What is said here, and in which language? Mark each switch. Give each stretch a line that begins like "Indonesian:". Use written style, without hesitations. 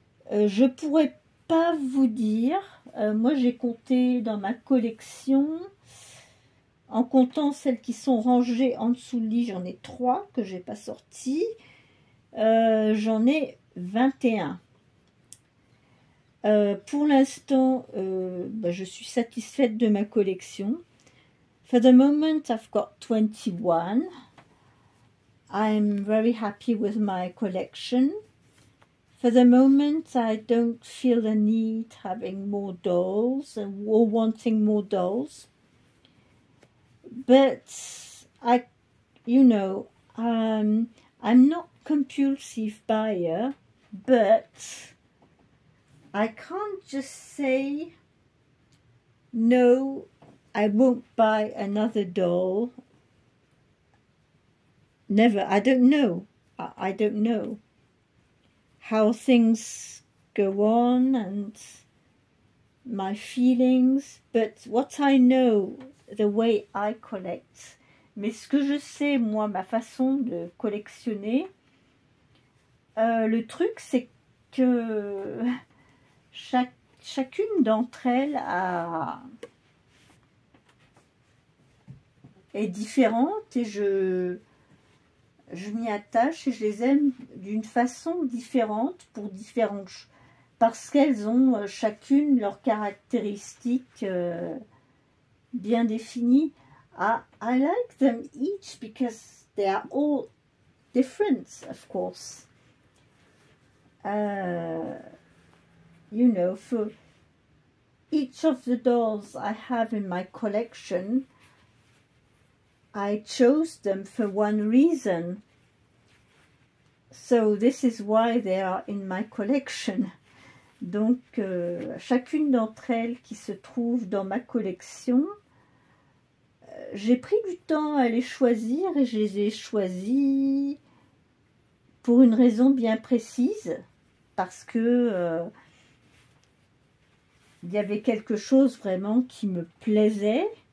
French: Je pourrais pas vous dire. Moi, j'ai compté dans ma collection, en comptant celles qui sont rangées en dessous du lit, j'en ai 3 que j'ai pas sorties. J'en ai 21. Pour l'instant, je suis satisfaite de ma collection.
English: For the moment, I've got 21. I'm very happy with my collection. For the moment, I don't feel the need having more dolls or wanting more dolls. But you know, I'm not compulsive buyer, but I can't just say, no, I won't buy another doll. Never. I don't know. I don't know how things go on and my feelings, but what I know, the way I collect.
French: Mais ce que je sais, moi, ma façon de collectionner, le truc, c'est que chacune d'entre elles est différente et je m'y attache et je les aime d'une façon différente pour différentes choses, parce qu'elles ont chacune leurs caractéristiques bien définies.
English: I like them each because they are all different, of course. You know, for each of the dolls I have in my collection, I chose them for one reason. So this is why they are in my collection.
French: Donc, chacune d'entre elles qui se trouve dans ma collection, j'ai pris du temps à les choisir et je les ai choisies pour une raison bien précise, parce que il y avait quelque chose vraiment qui me plaisait.